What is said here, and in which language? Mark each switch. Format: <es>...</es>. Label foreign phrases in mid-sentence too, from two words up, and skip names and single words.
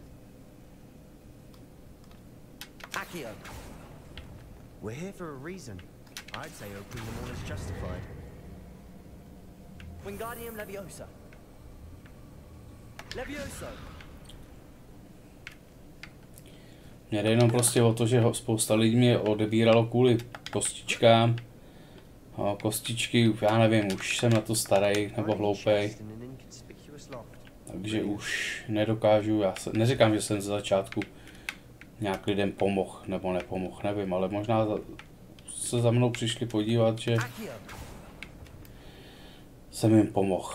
<en>Accio. We're here for a reason. I'd say opening them all is justified. Wingardium Leviosa. Levioso.</en> <cs>Mně jde jenom prostě o to, že spousta lidí mě odebíralo kvůli kostičkám. A kostičky, já nevím, už jsem na to starý nebo hloupej. Takže už nedokážu, neříkám, že jsem ze začátku nějak lidem pomohl nebo nepomohl, nevím, ale možná se za mnou přišli podívat, že jsem jim pomohl.</cs>